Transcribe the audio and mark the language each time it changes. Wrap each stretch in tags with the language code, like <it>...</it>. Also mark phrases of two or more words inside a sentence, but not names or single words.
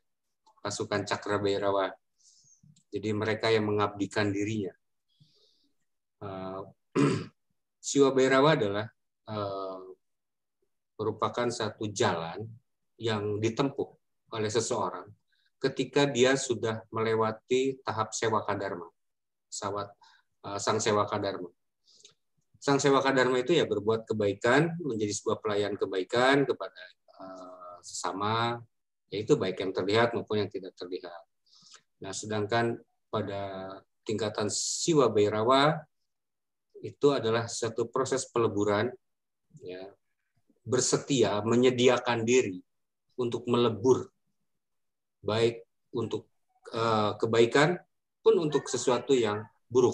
<id>Pasukan Cakra Bhairawa. Jadi mereka yang mengabdikan dirinya. Siwa Bhairawa adalah merupakan satu jalan yang ditempuh oleh seseorang ketika dia sudah melewati tahap sewaka dharma, sang sewaka dharma. Sang sewaka dharma itu ya berbuat kebaikan, menjadi sebuah pelayan kebaikan kepada sesama, yaitu baik yang terlihat maupun yang tidak terlihat. Nah, sedangkan pada tingkatan siwa Bhairawa itu adalah satu proses peleburan, ya, bersetia menyediakan diri untuk melebur, baik untuk kebaikan pun untuk sesuatu yang buruk.</id>